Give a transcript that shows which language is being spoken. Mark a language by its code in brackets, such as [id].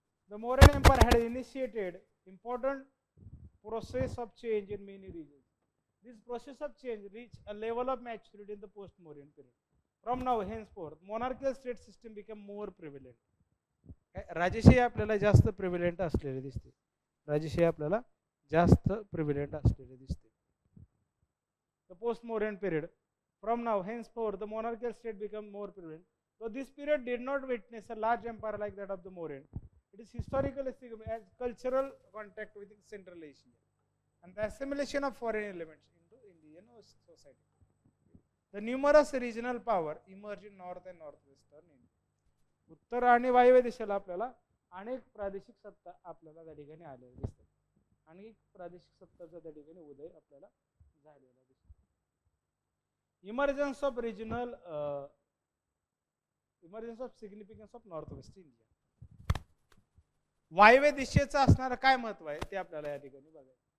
[en] The Mauryan Empire had initiated important process of change in many regions. This process of change reached a level of maturity in the post-Mauryan period. From now henceforth, monarchical state system became more prevalent. [mr] राजशाही आपल्याला जास्त प्रिव्हिलेंट असलेले दिसते. राजशाही आपल्याला जास्त प्रिव्हिलेंट असलेले दिसते. [en] The post-Mauryan period. From now henceforth, the monarchical state became more prevalent. So this period did not witness a large empire like that of the Mauryan. It is historically as cultural contact with Central Asia and the assimilation of foreign elements into Indian society. The numerous regional power emerged in north and northwestern India. [mr] उत्तर आणि वायव्य दिशेला आपल्याला अनेक प्रादेशिक सत्ता आपल्याला त्या ठिकाणी आलेल्या दिसतात. अनेक प्रादेशिक सत्ताचा त्या ठिकाणी उदय आपल्याला झालेला दिसतो. [en] Emergence of regional emergence of significance of northwest India. [mr] वायव्य दिशेचं असणारं काय महत्व आहे ते आपल्याला या ठिकाणी बघायचं.